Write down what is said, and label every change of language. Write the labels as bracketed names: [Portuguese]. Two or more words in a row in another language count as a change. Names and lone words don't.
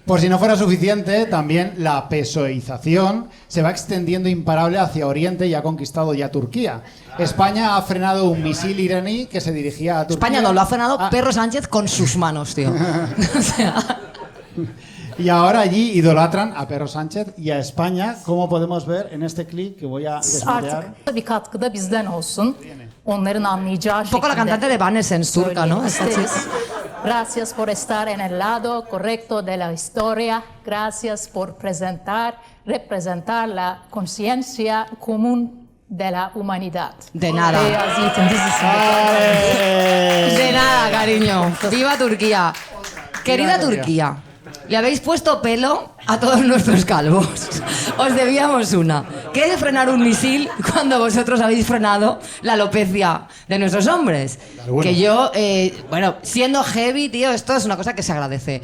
[Spanish] Por si no fuera suficiente, también la pesoización se va extendiendo imparable hacia Oriente y ha conquistado ya Turquía. España ha frenado un misil iraní que se dirigía a Turquía. España no, lo ha frenado Ah, Perro Sánchez con sus manos, tío. O sea, Y ahora allí idolatran a Pedro Sánchez y a España, como podemos ver en este clip que voy a desmutear. [Turkish] Artık bir katkı da bizden olsun. onların anlayacağı [Spanish] Un poco la [Turkish] şekilde [Spanish] cantante de Evanescence turca, ¿no? [Turkish] söyleyeyim [Spanish] Esta [Turkish] isteriz. [Spanish] chica. Gracias por estar en el lado correcto de la historia. Gracias por representar la conciencia común de la humanidad. De nada. [Turkish] Beyaz Yiğit'in dizisinde. [Spanish] De nada, cariño. ¡Viva Turquía! Querida Turquía, le habéis puesto pelo a todos nuestros calvos. Os debíamos una. ¿Qué es frenar un misil cuando vosotros habéis frenado la alopecia de nuestros hombres? Que yo, bueno, siendo heavy, tío, esto es una cosa que se agradece.